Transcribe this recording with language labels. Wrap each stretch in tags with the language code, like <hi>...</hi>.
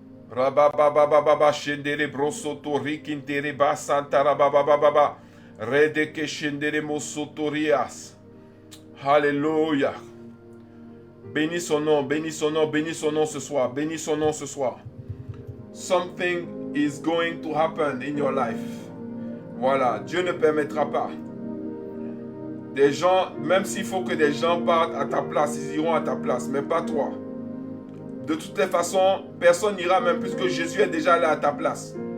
<fr>Rabababababa shendere brosoto rikintere basanta rababababa redeke shendere mosotorias. Alléluia. Bénis son nom, bénis son nom, bénis son nom ce soir, bénis son nom ce soir.</fr> <en>Something is going to happen in your life.</en> <fr>Voilà, Dieu ne permettra pas. Des gens, même s'il faut que des gens partent à ta place, ils iront à ta place, mais pas toi. de toutes les façons, personne n'ira même puisque Jésus est déjà là à ta place.</fr>